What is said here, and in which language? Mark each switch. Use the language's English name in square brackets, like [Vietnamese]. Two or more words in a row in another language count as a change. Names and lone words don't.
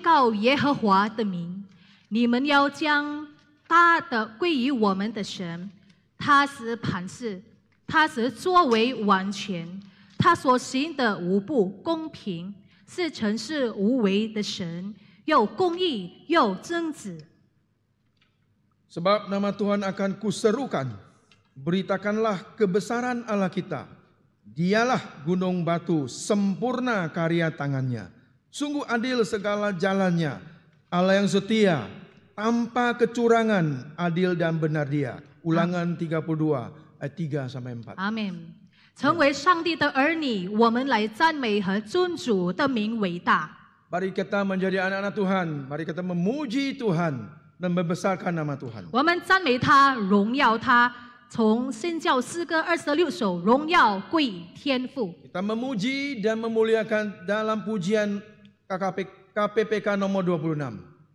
[Chinese] 告耶和华的名，你们要将他的归于我们的神，他是磐石，他是作为完全，他所行的无不公平，是诚实无为的神，又公义又正直。 [Indonesian] Sebab nama Tuhan akan kuserukan, beritakanlah kebesaran Allah kita. Dialah gunung batu, sempurna karya tangannya. Sungguh adil segala jalannya. Allah yang setia, tanpa kecurangan, adil dan benar dia. Ulangan 32 ayat 3 sampai 4. [Chinese] 阿门。成为上帝的儿女，我们来赞美和尊主的名伟大。 [Indonesian] Mari kita menjadi anak-anak Tuhan. Mari kita memuji Tuhan dan membesarkan nama Tuhan. [Chinese] 我们赞美他，荣耀他。从宣教诗歌26首，荣耀归天父。 [Indonesian] Kita memuji dan memuliakan dalam pujian KPPK nomor 26.